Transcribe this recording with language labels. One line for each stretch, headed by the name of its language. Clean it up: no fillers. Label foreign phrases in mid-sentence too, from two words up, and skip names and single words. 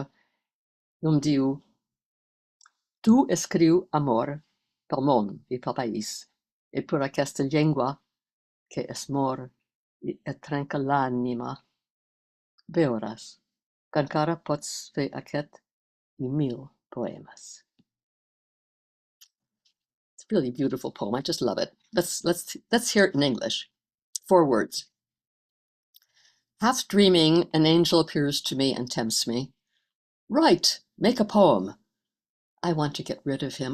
Catalan: I em diu, tu escriu amor pel món i pel país, i per aquesta llengua que es mor i et trenca l'ànima. Veuràs que encara pots fer aquest i 1000 poemes.
English: It's a really beautiful poem. I just love it. Let's hear it in English. 4 words. Half dreaming, an angel appears to me and tempts me. Write, make a poem. I want to get rid of him.